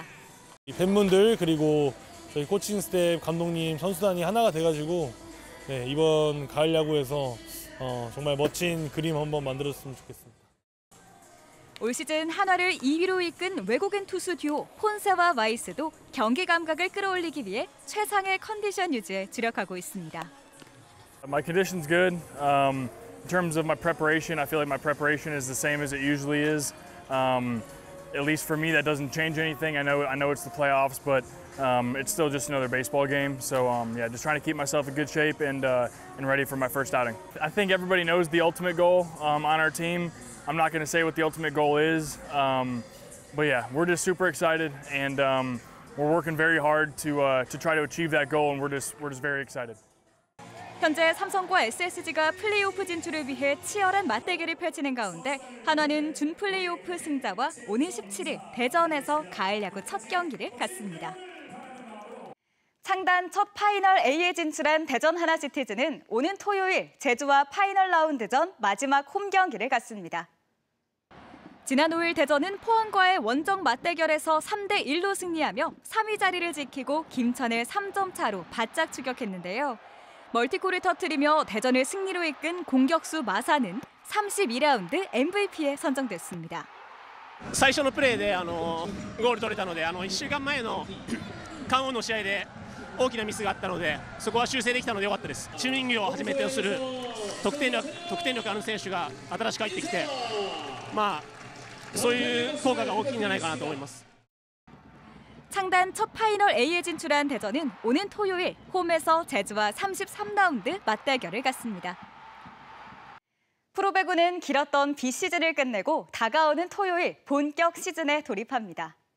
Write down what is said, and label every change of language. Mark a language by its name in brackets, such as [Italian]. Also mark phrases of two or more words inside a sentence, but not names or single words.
[Korean] 팬분들 그리고 저희 코칭 스태프, 감독님, 선수단이 하나가 돼가지고 이번 가을 야구에서 정말 멋진 그림 한번 만들었으면 좋겠습니다. 올 시즌 한화를 2위로 이끈 외국인 투수 듀오 폰세와 와이스도 경기 감각을 끌어올리기 위해 최상의 컨디션 유지에 주력하고 있습니다. [English] My condition's good. In terms of my preparation, I feel like my preparation is the same as it usually is. At least for me, that doesn't change anything. I know it's the playoffs, but it's still just another baseball game. So yeah, just trying to keep myself in good shape and ready for my first outing. I think everybody knows the ultimate goal on our team. I'm not going to say what the ultimate goal is, but yeah, we're just super excited and we're working very hard to try to achieve that goal, and we're just very excited. [Korean] 현재 삼성과 SSG가 플레이오프 진출을 위해 치열한 맞대결을 펼치는 가운데 한화는 준 플레이오프 승자와 오는 17일 대전에서 가을 야구 첫 경기를 갖습니다. 창단 첫 파이널 A에 진출한 대전 하나시티즈는 오는 토요일 제주와 파이널 라운드전 마지막 홈 경기를 갖습니다. 지난 5일 대전은 포항과의 원정 맞대결에서 3대1로 승리하며 3위 자리를 지키고 김천을 3점 차로 바짝 추격했는데요. 멀티골을 터뜨리며 대전을 승리로 이끈 공격수 마사는 32라운드 MVP에 선정됐습니다. [Japanese] 最初のプレーでゴール取れたので1週間前の関央の試合で大きなミスがあったのでそこは修正できたので良かったです。チームイングをはじめとする得点力ある選手が新しく入ってきてそういう効果が大きいんじゃないかなと思います。 [Korean] 창단 첫 파이널 A에 진출한 대전은 오는 토요일 홈에서 제주와 33라운드 맞대결을 갖습니다. 프로배구는 길었던 비시즌을 끝내고 다가오는 토요일 본격 시즌에 돌입합니다.